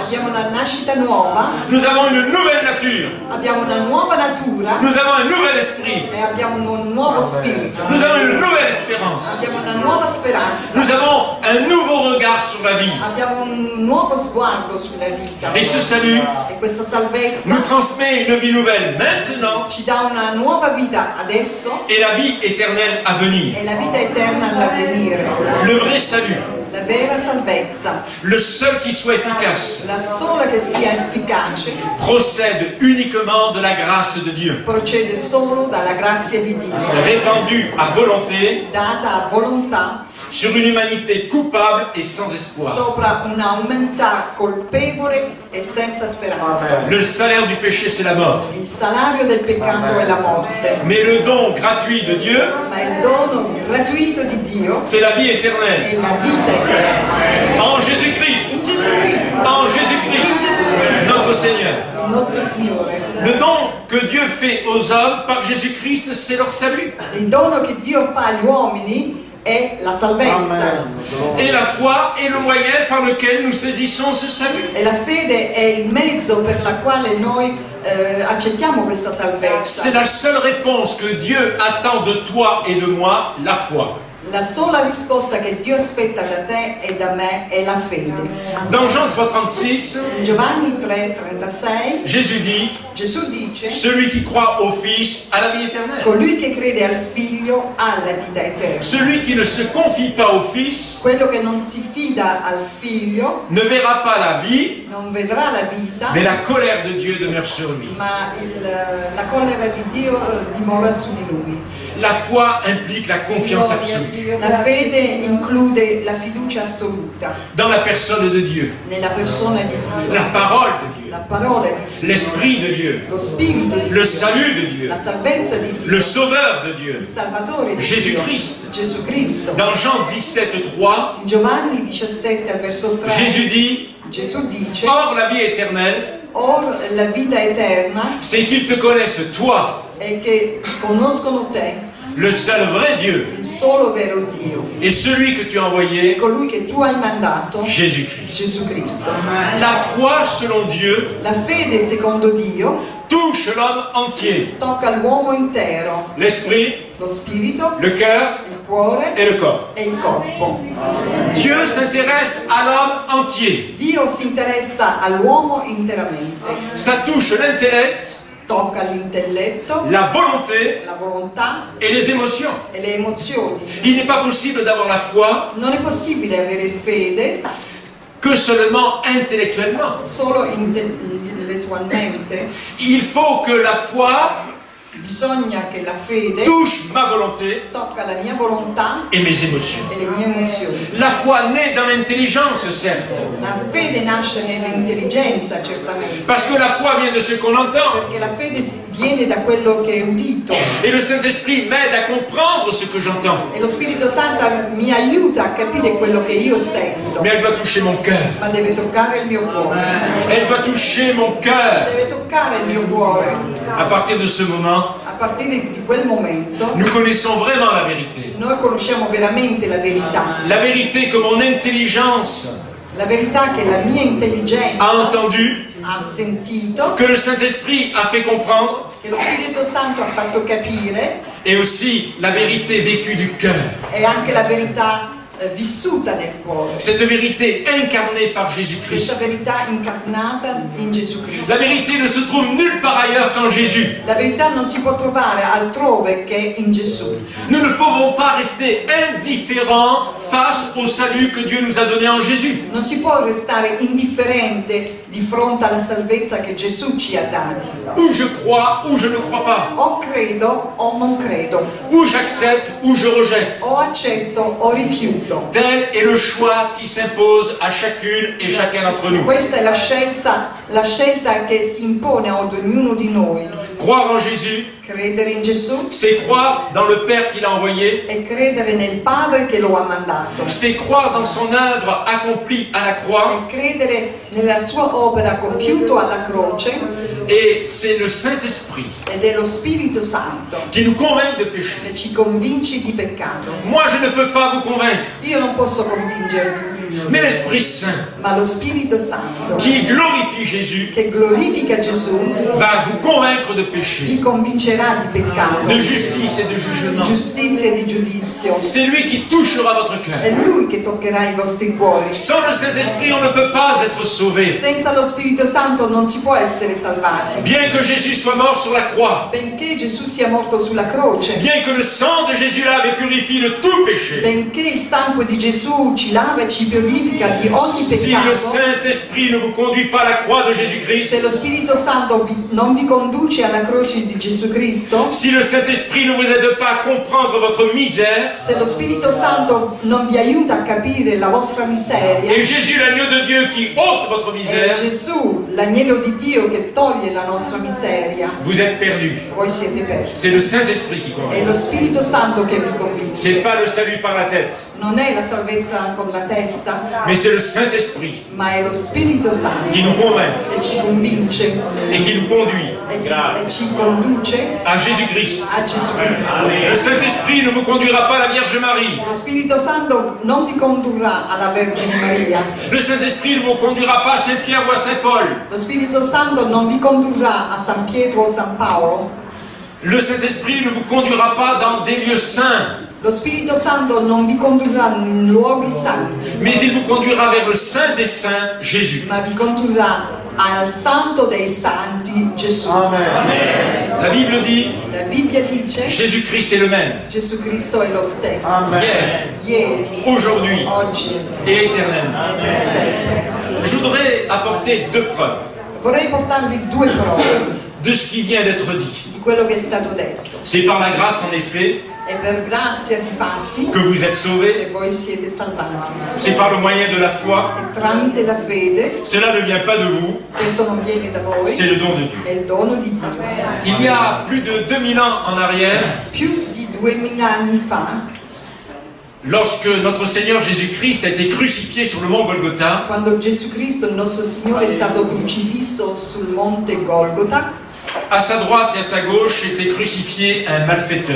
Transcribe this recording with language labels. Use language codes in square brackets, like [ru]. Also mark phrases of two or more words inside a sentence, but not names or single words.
[it] abbiamo la nascita nuova, [fr] Nous avons une nouvelle nature. [it] abbiamo una nuova natura [fr] Nous avons un nouvel esprit. [it] e abbiamo un nuovo spirito, [fr] Nous avons une nouvelle espérance. [it] abbiamo una nuova speranza, [fr] Nous avons un nouveau regard sur la vie. [it] abbiamo un nuovo sguardo sulla vita. [fr] Et ce salut [it] E questa salvezza [fr] nous transmet une vie nouvelle maintenant [it] ci dà una nuova vita adesso [fr] et la vie éternelle à venir. [it] e la vita eterna all'avvenire. [fr] Le vrai salut, [it] La vera salvezza, [fr] le seul qui soit efficace, [it] la sola che sia efficace, [fr] procède uniquement de la grâce de Dieu, [it] procede solo dalla grazia di Dio, [fr] répandue à volonté [it] data a volontà [fr] sur une humanité coupable et sans espoir. [it] sopra una umanità colpevole e senza speranza. [fr] Le salaire du péché, c'est la mort. [it] Il salario del peccato è la morte, [fr] Mais le don gratuit de Dieu, [it] ma il dono gratuito di Dio [fr] c'est la vie éternelle. [it] è la vita eterna. [fr] En Jésus-Christ. [it] In Gesù Cristo, [fr] En [it] in [fr] Jésus-Christ, [it] Gesù Cristo, [fr] notre Seigneur. [it] il nostro Signore. [fr] Le don que Dieu fait aux hommes par Jésus-Christ, c'est leur salut. [it] Il dono che Dio fa agli uomini è la salvezza. [fr] Et la foi est le moyen par lequel nous saisissons ce salut. [it] E la fede è il mezzo per la quale noi accettiamo questa [fr] C'est [it] salvezza. [fr] la seule réponse que Dieu attend de toi et de moi, la foi. [it] La sola risposta che Dio aspetta da te e da me è la fede. [fr] Dans Jean 3,36, [it] In Giovanni 3,36 [fr] Jésus dit, [it] Gesù dice: [fr] celui qui croit au Fils a la vie éternelle. [it] colui che crede al Figlio ha la vita eterna. [fr] Celui qui ne se confie pas au Fils [it] Quello che non si fida al Figlio [fr] ne verra pas la vie, [it] non vedrà la vita, [fr] mais la colère de Dieu demeure sur lui. [it] ma la collera di Dio dimora su di lui. [fr] La foi implique la confiance absolue [it] La fede include la fiducia assoluta [fr] dans la personne de Dieu, [it] nella persona di Dio, [fr] la parole de Dieu, [it] la parola di Dio, [fr] l'Esprit de Dieu, [it] lo Spirito di [fr] le [it] Dio, [fr] salut de Dieu, [it] la salvezza di Dio, [fr] le Sauveur de Dieu. [it] il Salvatore di Gesù Dio, Cristo. Gesù Cristo. [fr] Dans Jean 17,3, [it] In Giovanni 17 al verso 3 [fr] Jésus dit, [it] Gesù dice: [fr] or la vie éternelle, [it] or la vita eterna [fr] c'est qu'ils te connaissent toi, [it] è che conoscono te, [fr] le seul vrai Dieu, [it] il solo vero Dio, [fr] et celui que tu as [it] e [fr] envoyé, [it] colui che tu hai mandato, [fr] Jésus-Christ. [it] Gesù Cristo. [fr] La foi selon Dieu [it] La fede secondo Dio [fr] touche l'homme entier, [it] tocca l'uomo intero, [fr] l'esprit, [it] lo spirito, [fr] le cœur [it] il cuore [fr] et le corps. [it] e il corpo. [fr] Dieu s'intéresse à l'homme entier. [it] Dio si interessa all'uomo interamente, [fr] Ça touche l'intellect, [it] tocca l'intelletto, [fr] la volonté [it] la volontà [fr] et les émotions. [it] e le emozioni. [fr] Il n'est pas possible d'avoir la foi [it] Non è possibile avere fede [fr] que seulement intellectuellement. [it] solo intellettualmente, [fr] Il faut que la foi [it] bisogna che la fede [fr] touche ma volonté [it] tocca la mia volontà [fr] et mes émotions. [it] e le mie emozioni. [fr] La foi naît dans l'intelligence, certes, [it] La fede nasce nell'intelligenza, certamente, [fr] parce que la foi vient de ce qu'on entend. [it] perché la fede viene da quello che è udito [fr] Et le Saint-Esprit m'aide à comprendre ce que j'entends. [it] e lo Spirito Santo mi aiuta a capire quello che io sento, [fr] Mais elle doit toucher mon cœur. [it] ma deve toccare il mio cuore, [fr] Elle doit toucher mon cœur. [it] deve toccare il mio cuore. [fr] À partir de ce moment, [it] A partire di quel momento [fr] nous connaissons vraiment la vérité. [it] noi conosciamo veramente la verità, [fr] La vérité que mon intelligence [it] la verità che la mia [fr] a [it] intelligenza [fr] entendu, [it] ha sentito, [fr] que le Saint-Esprit a fait comprendre, [it] che lo Spirito Santo ha fatto capire, [fr] et aussi la vérité vécue du cœur. [it] e anche la verità vissuta nel cuore. [fr] Cette vérité incarnée par [it] Questa [fr] Jésus-Christ. [it] verità incarnata in Gesù Cristo. [fr] La vérité ne se trouve nulle part ailleurs qu'en Jésus. [it] La verità non si può trovare altrove che in Gesù. [fr] Nous ne pouvons pas rester indifférents face au salut que Dieu nous a donné en Jésus. [it] Non si può restare indifferente di fronte alla salvezza che Gesù ci ha dati. [fr] Ou je crois, ou je ne crois pas. [it] O credo o non credo, [fr] Ou j'accepte, ou je rejette. [it] o accetto o rifiuto. [fr] Tel est le choix qui s'impose à chacune et chacun d'entre nous. [it] Questa è la scelta che si impone ad ognuno di noi. [fr] Croire en Jésus, [it] Credere in Gesù [fr] c'est croire dans le Père qui l'a envoyé, [it] e credere nel Padre che lo ha mandato. [fr] c'est croire dans son œuvre accomplie à la croix, [it] E credere nella sua opera compiuta alla croce, [fr] et c'est le Saint-Esprit [it] ed è lo Spirito Santo [fr] qui nous convainc de péché. [it] che ci convince di peccato. [fr] Moi, je ne peux pas vous convaincre, [it] Io non posso convincervi, [fr] mais l'Esprit Saint [it] ma lo Spirito Santo [fr] qui glorifie Jésus [it] che glorifica Gesù [fr] va vous convaincre de péché, [it] vi convincerà di peccato, [fr] de justice et de [it] di [fr] jugement. [it] giustizia e di giudizio. [fr] C'est lui qui touchera votre [it] È [fr] cœur. [it] Lui che toccherà i vostri cuori. [fr] Sans le Saint-Esprit, on ne peut pas être sauvé. [it] Senza lo Spirito Santo non si può essere salvati. [fr] Bien que Jésus soit mort sur la croix, [it] Benché Gesù sia morto sulla croce, [fr] bien que le sang de Jésus lave et purifie de tout péché, [it] benché il sangue di Gesù ci lava e ci purifica di ogni [fr] si le [it] peccato, [fr] Saint-Esprit ne vous conduit pas à la croix de Jésus-Christ, [it] se lo Spirito Santo non vi conduce alla croce di Gesù Cristo, [fr] si le Saint-Esprit ne vous aide pas à comprendre votre misère, [it] se lo Spirito Santo non vi aiuta a capire la vostra miseria, [fr] et Jésus, l'agneau de Dieu, qui ôte votre [it] è [fr] misère, [it] Gesù, l'agnello di Dio che toglie la nostra miseria, [fr] vous êtes perdus. [it] voi siete persi. [fr] C'est le Saint-Esprit qui [it] È [fr] convainc. [it] lo Spirito Santo che vi convince. [fr] C'est pas le salut par la tête, [it] Non è la salvezza con la testa, [fr] mais c'est le Saint-Esprit [it] ma è lo Spirito Santo [fr] qui nous convainc [it] che ci convince [fr] et qui nous conduit [it] e ci conduce [fr] à Jésus-Christ. [it] a Gesù Cristo. [fr] Le Saint-Esprit ne vous conduira pas à la Vierge Marie. [it] Lo Spirito Santo non vi condurrà alla Vergine Maria. [fr] Le Saint-Esprit ne vous conduira pas à Saint-Pierre ou à Saint-Paul. [it] Lo Spirito Santo non vi condurrà a San Pietro o San Paolo. [fr] Le Saint-Esprit ne vous conduira pas dans des lieux saints, [it] Lo Spirito Santo non vi condurrà in luoghi santi, [fr] mais il vous conduira vers le Saint des Saints, Jésus. [it] ma vi condurrà al Santo dei Santi, Gesù. [fr] La Bible dit, [it] La Bibbia dice [fr] Jésus-Christ est le même, [it] Gesù Cristo è lo stesso, [fr] hier, [it] ieri, [fr] aujourd'hui [it] oggi [fr] et éternellement. [it] e per sempre. [fr] Je voudrais apporter deux preuves [it] Vorrei portarvi due prove [fr] de ce qui vient d'être dit. [it] di quello che è stato detto. [fr] C'est par la grâce, en effet, [it] È per grazia di fatti [fr] que vous êtes sauvés. [it] che voi siete salvati. [fr] C'est par le moyen de la foi. [it] E tramite la fede, [fr] Cela ne vient pas de vous, [it] questo non viene da voi, [fr] c'est le don de Dieu. [it] è il dono di Dio. [fr] Il y a plus de 2000 ans en arrière, [it] Più di 2000 anni fa, [fr] lorsque notre Seigneur Jésus-Christ a été crucifié sur le mont Golgotha, [it] quando Gesù Cristo, il nostro Signore, è stato crocifisso sul monte Golgota, [fr] à sa droite et à sa gauche était crucifié un malfaiteur.